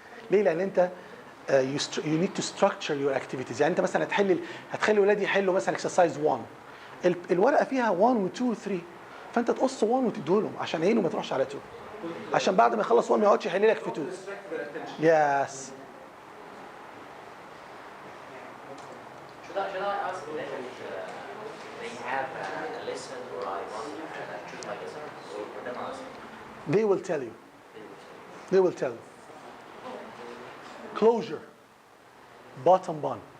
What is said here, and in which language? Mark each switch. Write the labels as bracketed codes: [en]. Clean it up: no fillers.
[ar] ليه؟ لان انت [en] you need to structure your activities. [ar] يعني انت مثلا هتخلي ولادي يحلوا مثلا exercise 1. الورقه فيها 1 و 2 و 3. فانت تقص 1 وتديه لهم عشان عينه ما تروحش على 2. عشان بعد ما يخلص 1 ما يقعدش يحل لك في 2. [en] Yes. Should I ask them if they have a lesson or I want to choose my lesson, or for them ask? They will tell you. They will tell you. Closure. Bottom bun.